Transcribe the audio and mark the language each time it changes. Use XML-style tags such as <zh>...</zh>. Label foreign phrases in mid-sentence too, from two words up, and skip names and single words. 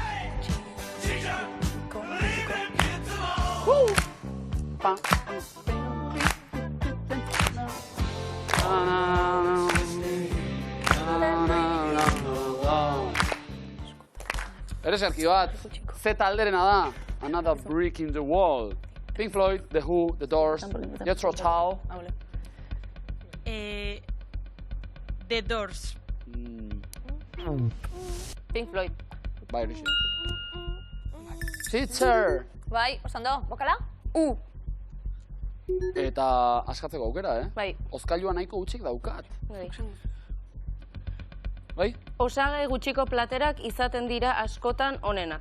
<eu>Pa. Ereserki bat, Z alderena da. Another Brick in the Wall. Pink Floyd, The Who, The Doors, Jethro Tull. The Doors. Pink Floyd. Bai, horixe. Teacher! Bai, oso ondo. Bokala? Eta askatzeko aukera, Bai. Hozkailua nahiko gutxik daukat. Bai? Osagai gutxiko platerak izaten dira askotan onenak.</eu>